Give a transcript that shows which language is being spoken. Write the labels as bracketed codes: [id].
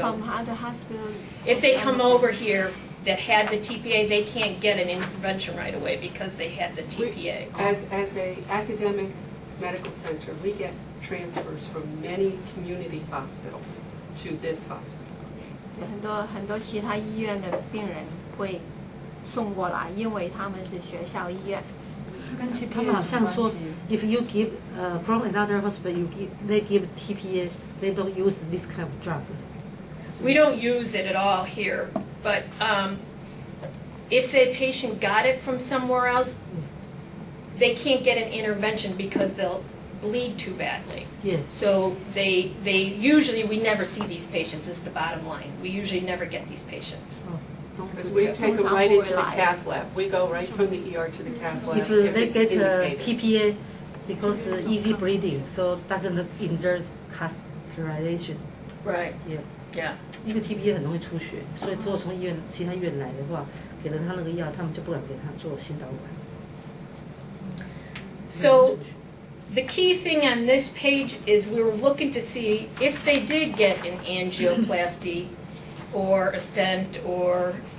[en] from other hospital. if they come over here that had the TPA, they can't get an intervention right away because they had the TPA. As a academic medical center, we get transfers from many community hospitals to this hospital. [zh] 很多其他医院的病人会送过来，因为他们是学校医院。他们好像说 [en] ，if you give from another hospital, they give TPA, they don't use this kind of drug. We don't use it at all here, but if the patient got it from somewhere else, they can't get an intervention because they'll bleed too badly. Yeah. So they usually, we never see these patients is the bottom line. We usually never get these patients. Because we take them right into the cath lab. We go right from the ER to the cath lab. If they it's get indicated. TPA because easy bleeding, so doesn't insert catheterization. Right. Yeah. Yeah. [zh] 因为 TPA 很容易出血，所以如果从其他医院来的话，给了他那个药，他们就不敢给他做心导管。 [en] So the key thing on this page is we were looking to see if they did get an angioplasty or a stent or